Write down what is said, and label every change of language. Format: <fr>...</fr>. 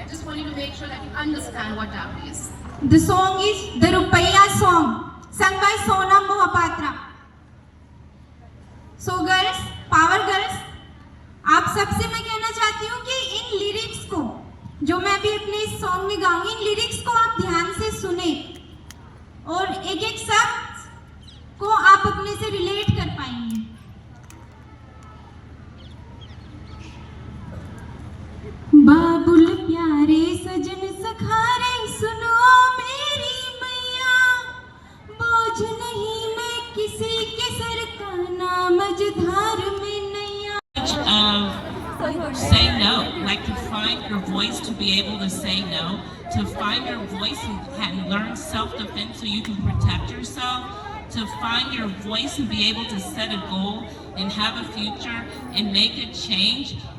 <en>I just want you to make sure that you understand what dowry is. The song is the Rupaiya song, sung by Sonam Mohapatra. So girls, power girls,</en> <hi>आप सबसे मैं कहना चाहती हूँ कि इन lyrics को, जो मैं भी अपने इस सॉन्ग में गाऊंगी, इन लिरिक्स को आप ध्यान से सुने और एक एक शब्द को आप अपने से रिलेट कर पाएंगे। बाबुल प्यारे सजन सखारे सुनो मेरी मैया, बोझ नहीं मैं किसी के सर का नाम मझधार में नैया।</hi> <en>Say no, like to find your voice, to be able to say no, to find your voice and learn self-defense so you can protect yourself, to find your voice and be able to set a goal and have a future and make a change.</en>